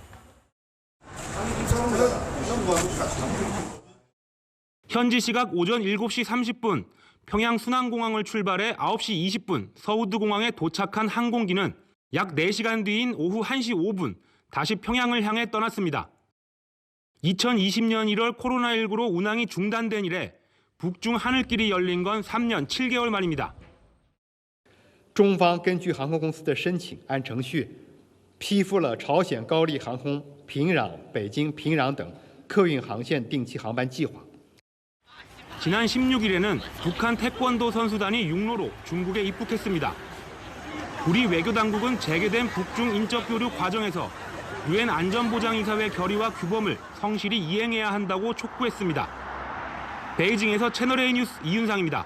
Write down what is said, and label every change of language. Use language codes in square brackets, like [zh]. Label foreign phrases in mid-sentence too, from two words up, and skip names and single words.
[ko] 현지 시각 오전 7시 30분 평양 순안공항을 출발해 9시 20분 서우드공항에 도착한 항공기는 약 4시간 뒤인 오후 1시 5분 다시 평양을 향해 떠났습니다. 2020년 1월 코로나19로 운항이 중단된 이래 북중 하늘길이 열린 건 3년 7개월 만입니다. [zh] 中方根据航空公司的申请，按程序批复了朝鲜高丽航空平壤、北京、平壤等客运航线定期航班计划。 [ko] 지난 16일에는 북한 태권도 선수단이 육로로 중국에 입국했습니다. 우리 외교당국은 재개된 북중 인적 교류 과정에서 유엔 안전보장이사회 결의와 규범을 성실히 이행해야 한다고 촉구했습니다. 베이징에서 채널A 뉴스 이윤상입니다.